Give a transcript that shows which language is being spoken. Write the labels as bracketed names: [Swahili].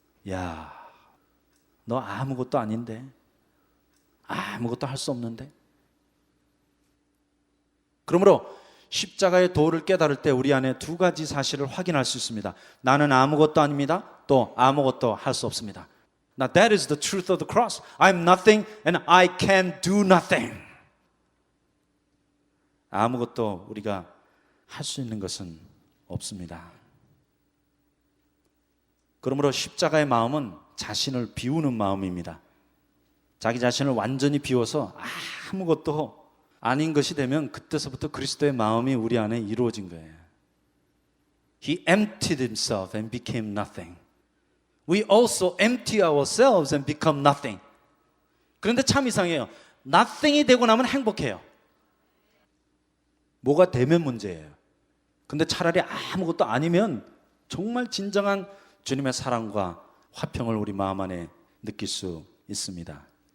[Korean] 야, 너 아무것도 아닌데, 아무것도 할 수 없는데. 그러므로 십자가의 도를 깨달을 때 우리 안에 두 가지 사실을 확인할 수 있습니다. 나는 아무것도 아닙니다. 또 아무것도 할 수 없습니다. [English] Now that is the truth of the cross. I'm nothing and I can do nothing. [Korean] 아무것도 우리가 할 수 있는 것은 없습니다. 그러므로 십자가의 마음은 자신을 비우는 마음입니다. 자기 자신을 완전히 비워서 아무것도 아닌 것이 되면 그때서부터 그리스도의 마음이 우리 안에 이루어진 거예요. [English] He emptied himself and became nothing. We also empty ourselves and become nothing. [Korean] 그런데 참 이상해요. nothing이 되고 나면 행복해요. 뭐가 되면 문제예요. 근데 차라리 아무것도 아니면 정말 진정한 주님의 사랑과 화평을 우리 마음 안에 느낄 수 있습니다.